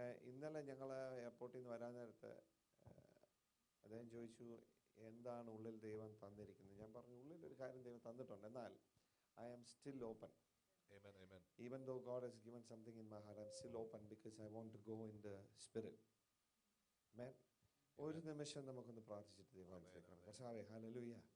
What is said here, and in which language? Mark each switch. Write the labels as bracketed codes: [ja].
[ml] ഇന്നലെ ഞങ്ങൾ എയർപോർട്ടിൽ നിന്ന് വരാൻ നേരത്ത് അദ്ദേഹം ചോദിച്ചു, എന്താണ് ഉള്ളിൽ ദൈവം തന്നിരിക്കുന്നത്? ഞാൻ പറഞ്ഞു, ഉള്ളിൽ ഒരു കാര്യം ദൈവം തന്നിട്ടുണ്ട്, എന്നാൽ [en] I am still open. Amen, amen. Even though God has given something in my heart, I'm still open because I want to go in the spirit. Amen. [ml] ഒരു നിമിഷം നമുക്കൊന്ന് പ്രാർത്ഥിച്ചിട്ട് ദൈവത്തിലേക്ക് കർത്താവേ, ഹല്ലേലൂയ.